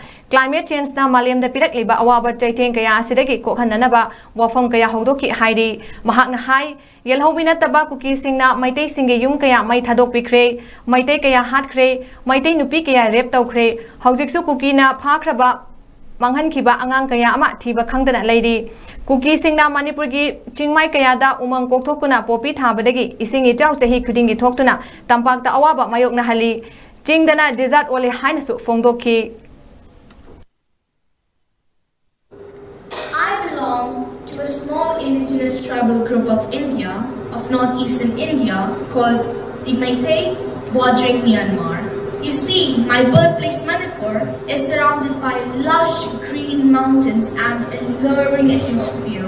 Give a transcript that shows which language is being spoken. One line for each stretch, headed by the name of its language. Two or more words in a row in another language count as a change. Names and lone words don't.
English: climate change
Manipuri: na malem da pirak liba awaba chaiteng kaya asidagi kokhananaba wafam kaya hongdokki haidi mahakna hai yelhobina taba kuki singna maitei singe yum kaya mai thadok pikre maitei kaya hatkre maitei nupi kaya rape tawkre haujiksu kuki na phakraba manghan khiba angang kaya ama thiba khangdana leidi kuki singna manipur gi chingmai kaya da umang kokthokuna popi thabadagi isingi chau chahi khudingi thoktuna tampak ta awaba mayokna hali chingdana desert ole haina su phongdokki.
English: I belong to a small indigenous tribal group of India, of northeastern India, called the Meitei bordering Myanmar. You see, my birthplace Manipur is surrounded by lush green mountains and alluring atmosphere.